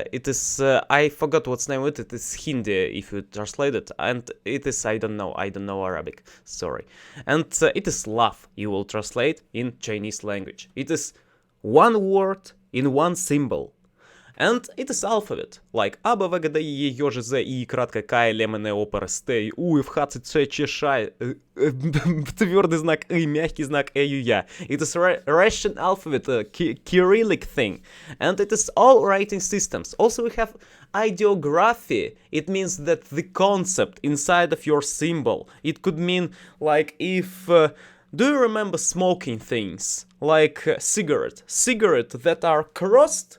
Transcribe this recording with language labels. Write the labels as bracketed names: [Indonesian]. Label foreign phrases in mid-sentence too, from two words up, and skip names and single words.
[English] It is I forgot what's name of it. It is Hindi if you translate it. And it is I don't know Arabic. Sorry. And it is love. You will translate in Chinese language. It is one word in one symbol. And it is alphabet, like [Russian] A, B, V, G, D, E, J, Ž, Z, I, кратко, К, Л, М, Н, О, П, Р, С, Т, У, Ф, Х, Ц, Ц, Ч, Ш, твердый знак И, мягкий знак Э, Ю, Я. [English] It is Russian alphabet, a Cyrillic thing. And it is all writing systems. Also we have ideography. It means that the concept inside of your symbol. It could mean like if... do you remember smoking things? Like cigarette that are crossed?